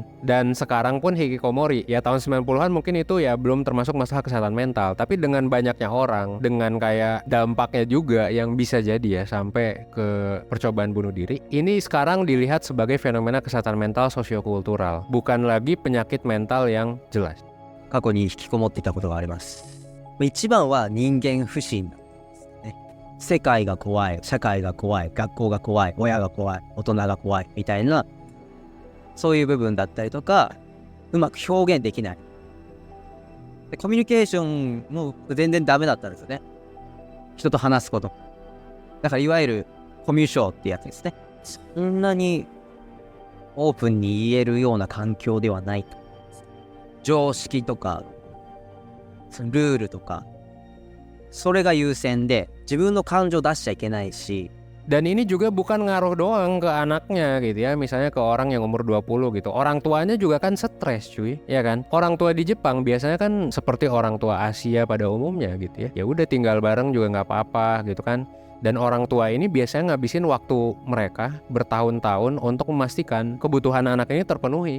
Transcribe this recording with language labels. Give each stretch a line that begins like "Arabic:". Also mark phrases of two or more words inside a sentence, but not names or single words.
Indonesian: Dan sekarang pun hikikomori, ya tahun 90-an mungkin itu ya belum termasuk masalah kesehatan mental. Tapi dengan banyaknya orang, dengan kayak dampaknya juga yang bisa jadi ya sampai ke percobaan bunuh diri, ini sekarang dilihat sebagai fenomena kesehatan mental sosiokultural, bukan lagi penyakit mental yang jelas.
Japanese: 過去に引きこもっていたことがあります。一番は人間不信なんですね。世界が怖い、社会が怖い、学校が怖い、親が怖い、大人が怖いみたいな、そういう部分だったりとか、うまく表現できない。でコミュニケーションも全然ダメだったんですよね。人と話すこと。だからいわゆるコミュ障ってやつですね。そんなにオープンに言えるような環境ではないと。常識とかルールとかそれが優先で自分の感情出しちゃいけないし。
Indonesian: Dan ini juga bukan ngaruh doang ke anaknya gitu ya. Misalnya ke orang yang umur 20 gitu. Orang tuanya juga kan stres cuy, ya kan? Orang tua di Jepang biasanya kan seperti orang tua Asia pada umumnya gitu ya. Ya udah tinggal bareng juga nggak apa-apa gitu kan. Dan orang tua ini biasanya ngabisin waktu mereka bertahun-tahun untuk memastikan kebutuhan anak ini terpenuhi.